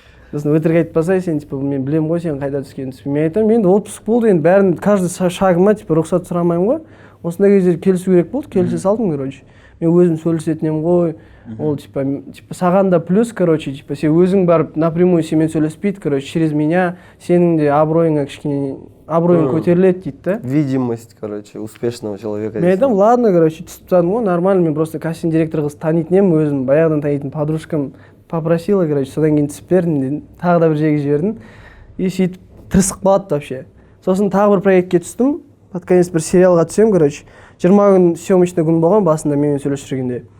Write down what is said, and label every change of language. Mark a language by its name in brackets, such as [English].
[Kazakh] Сосын өтірік айтпасай, сен, типа, мен білем ғой, сен қайда түскенін. Мен айтамын, енді отпуск болды, енді бәрін, каждый шагыма, типа, рұқсат сұрамаймын ғой. Осындай кезде келісу керек болды, келісе салдым, короче. Мен өзім сөйлесетінем ғой, ол, типа, саған да плюс, короче, типа, сен өзің барып напрямую сенімен сөйлеспейді, короче, [Russian] через меня, [Kazakh] сенің де абыройыңа кішкене, абыройың көтеріледі дейді да. [Russian] Видимость, короче, успешного человека. [Kazakh] Мен айтамын, ладно, короче, түсіп тастадым ғой, нормально, мен просто кастинг директор қыз танитын едім, өзім баяғыдан танитын [Russian] подружкам попросила, [Kazakh] короче, содан кейін түсіп бердім дедім, тағы да бір жерге жібердім, и сөйтіп тырысып қалады вообще. Сосын тағы бір проектке түстім, [Russian] под конец [Kazakh] бір сериалға түсем, короче, 20 күн съемочный күн болған басында менімен сөйлесіп жүргенде.